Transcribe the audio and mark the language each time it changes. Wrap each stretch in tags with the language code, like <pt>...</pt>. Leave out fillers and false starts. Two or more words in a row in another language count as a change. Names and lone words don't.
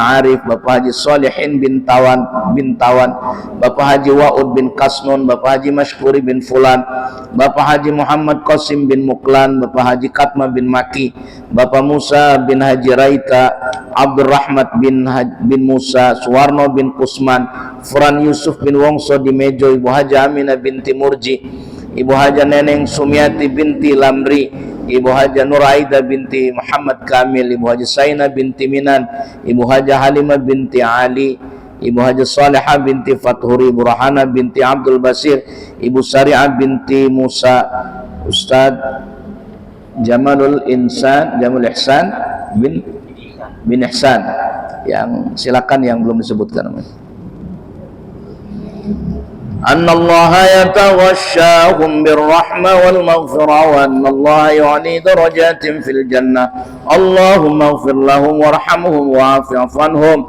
<id>Arif, Bapak Haji Salihin bin Tawan, Bapak Haji Wa'ud bin Kasnun, Bapak Haji Mashkuri bin Fulan, Bapak Haji Muhammad Qasim bin Muklan, Bapak Haji Katma bin Maki, Bapak Musa bin Haji Raita, Abdul Rahmat bin Musa, Suwarno bin Kusman, Furan Yusuf bin Wongso di Mejo, Ibu Haja Aminah binti Murji, Ibu Haja Neneng Sumiati binti Lamri, Ibu Haja Nuraida binti Muhammad Kamil, Ibu Haja Saina binti Minan, Ibu Haja Halimah binti Ali, Ibu Haja Salihah binti Fathuri, Ibu Rahana binti Abdul Basir, Ibu Sari'ah binti Musa, Ustaz Jamalul Ihsan bin Ihsan, yang silakan yang belum disebutkan namanya.</id> <ar>أن الله يتغشاهم بالرحمة والمغفرة وأن الله يعلي درجات في الجنة. اللهم اغفر لهم وارحمهم وعاف عنهم.</ar>